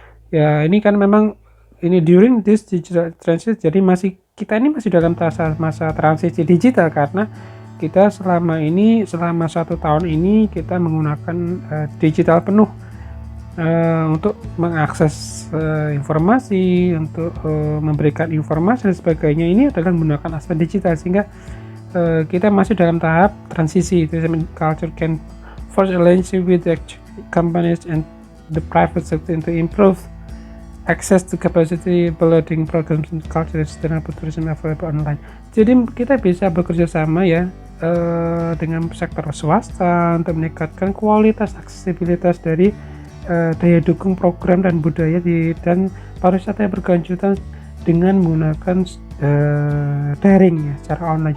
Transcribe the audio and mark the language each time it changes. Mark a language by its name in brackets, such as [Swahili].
[Indonesian] Ya ini kan memang ini [English] during this digital transition, [Indonesian] jadi kita ini masih dalam masa transisi digital karena kita selama 1 tahun ini kita menggunakan digital penuh untuk mengakses informasi, untuk memberikan informasi dan sebagainya. Ini adalah menggunakan aspek digital sehingga kita masih dalam tahap transisi. [English] Culture can forge alliances with the companies and the private sector to improve access to capacity building programs and cultural sustainable tourism available online. [Indonesian] Jadi kita bisa bekerja sama ya dengan sektor swasta untuk meningkatkan kualitas aksesibilitas dari daya dukung program dan budaya dan pariwisata yang berkelanjutan dengan menggunakan daring ya, secara online.